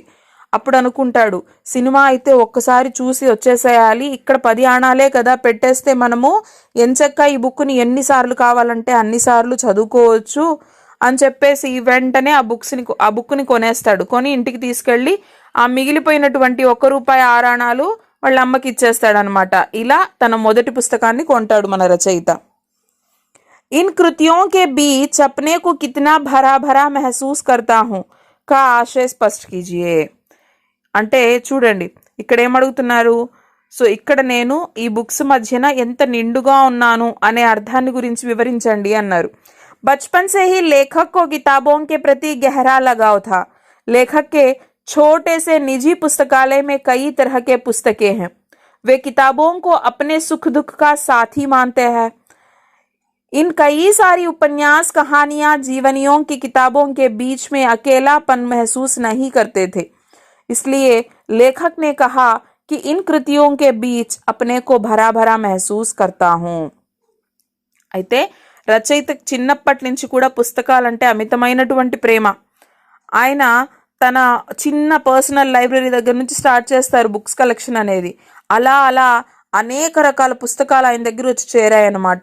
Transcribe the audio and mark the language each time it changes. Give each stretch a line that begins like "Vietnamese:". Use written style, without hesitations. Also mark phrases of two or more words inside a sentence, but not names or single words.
Telugu: అప్పుడు అనుకుంటాడు సినిమా అయితే ఒక్కసారి చూసి వచ్చేసేయాలి, ఇక్కడ 10 ఆణాలే కదా పెట్టేస్తే మనము ఎంచక్క ఈ బుక్ని ఎన్నిసార్లు కావాలంటే అన్నిసార్లు చదువుకోవచ్చు అని చెప్పేసి వెంటనే ఆ బుక్ని కొనేస్తాడు. కొని ఇంటికి తీసుకెళ్ళి ఆ మిగిలిపోయినటువంటి 1 రూపాయి 6 అణాలు వాళ్ళ అమ్మకి ఇచ్చేస్తాడనమాట. ఇలా తన మొదటి పుస్తకాన్ని కొంటాడు మన రచయిత.
Hindi: इन कृतियों के बीच अपने को कितना भरा भरा महसूस करता हूँ का आशय स्पष्ट कीजिए.
Telugu: అంటే చూడండి ఇక్కడ ఏమడుగుతున్నారు, సో ఇక్కడ నేను ఈ బుక్స్ మధ్యన ఎంత నిండుగా ఉన్నాను అనే అర్థాన్ని గురించి వివరించండి అన్నారు.
Hindi: बचपन से ही लेखक को किताबों के प्रति गहरा लगाव था. लेखक के छोटे से निजी पुस्तकालय में कई तरह के पुस्तकें हैं. वे किताबों को अपने सुख दुख का साथी मानते हैं. इन कई सारी उपन्यास कहानियां जीवनियों की किताबों के बीच में अकेलापन महसूस नहीं करते थे. इसलिए लेखक ने कहा कि इन कृतियों के बीच अपने को भरा भरा महसूस करता हूँ.
Telugu: అయితే రచయిత చిన్నప్పటి నుంచి కూడా పుస్తకాలంటే అమితమైనటువంటి ప్రేమ. ఆయన తన చిన్న
English: personal library
Telugu: దగ్గర నుంచి స్టార్ట్ చేస్తారు
English: books collection
Telugu: అనేది. అలా అలా అనేక రకాల పుస్తకాలు ఆయన దగ్గర వచ్చి చేరాయన్నమాట.